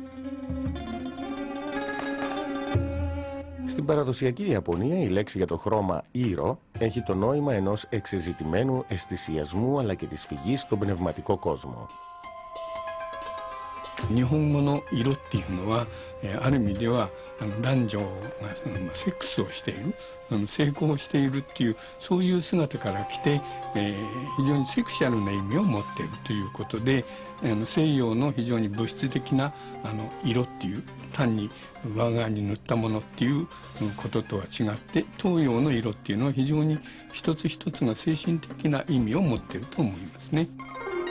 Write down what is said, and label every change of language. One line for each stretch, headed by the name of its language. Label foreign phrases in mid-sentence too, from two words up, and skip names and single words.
Greek: Στην παραδοσιακή Ιαπωνία η λέξη για το χρώμα iro έχει το νόημα ενός εξεζητημένου αισθησιασμού αλλά και της φυγής στον πνευματικό κόσμο.
Japanese: 日本語の色っていうのはある意味では男女がセックスをしている性交をしているっていうそういう姿から来て非常にセクシャルな意味を持っているということで西洋の非常に物質的な色っていう単に上側に塗ったものっていうこととは違って東洋の色っていうのは非常に一つ一つが精神的な意味を持っていると思いますね。